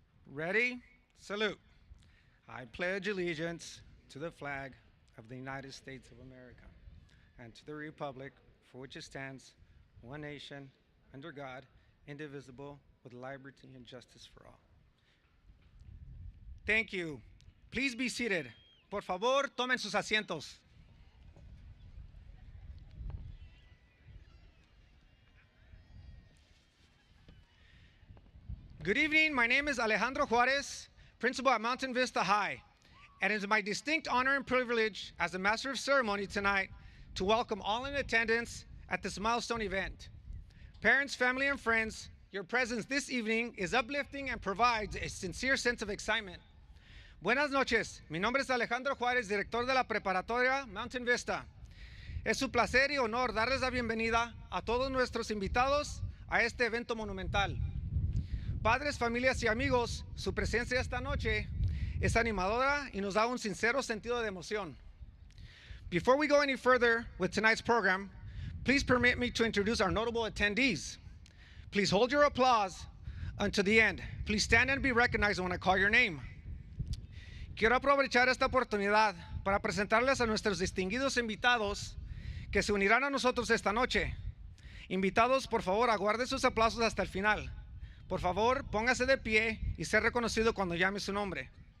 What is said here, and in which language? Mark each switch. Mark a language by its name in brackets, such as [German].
[English] Ready? Salute. I pledge allegiance to the flag of the United States of America and to the republic for which it stands, one nation, under God, indivisible, with liberty and justice for all. Thank you. Please be seated. [Spanish] Por favor, tomen sus asientos. [English] Good evening, my name is Alejandro Juarez, principal at Mountain Vista High, and it is my distinct honor and privilege as the Master of Ceremony tonight to welcome all in attendance at this milestone event. Parents, family, and friends, your presence this evening is uplifting and provides a sincere sense of excitement. [Spanish] Buenas noches, mi nombre es Alejandro Juárez, director de la preparatoria Mountain Vista. Es un placer y honor darles la bienvenida a todos nuestros invitados a este evento monumental. Padres, familias y amigos, su presencia esta noche es animadora y nos da un sincero sentido de emoción. [English] Before we go any further with tonight's program, please permit me to introduce our notable attendees. Please hold your applause until the end. Please stand and be recognized when I call your name. [Spanish] Quiero aprovechar esta oportunidad para presentarles a nuestros distinguidos invitados que se unirán a nosotros esta noche. Invitados, por favor, aguarden sus aplausos hasta el final. Por favor, póngase de pie y ser reconocido cuando llame su nombre.